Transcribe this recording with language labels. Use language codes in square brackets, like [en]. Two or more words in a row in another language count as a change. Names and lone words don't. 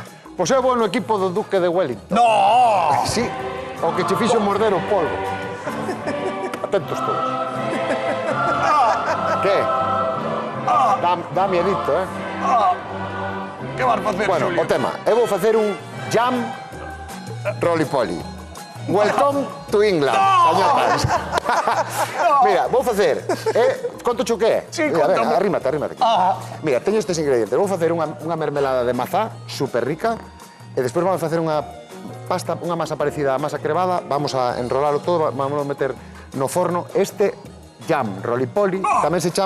[gl] Pois eu vou no equipo do Duque de Wellington. No! Sí, o que che fixo morder o polvo. Atentos todos. Que? Dá miedito, eh? Que vas facer, Bueno, Xulio? o tema. Eu vou facer un [en] jam roly-poly. Welcome to England, [gl] cañotas. Mira, vou facer... conto cho que é? Sí, Mira, contame. venga, arrímate aquí. Mira, teño estes ingredientes. Vou facer unha mermelada de mazá super rica e despois vamos facer unha pasta, unha masa parecida á masa cremada. Vamos a enrolalo todo, vamos a meter no forno. Este [en] jam roly-poly [gl] tamén se chama, sabes como?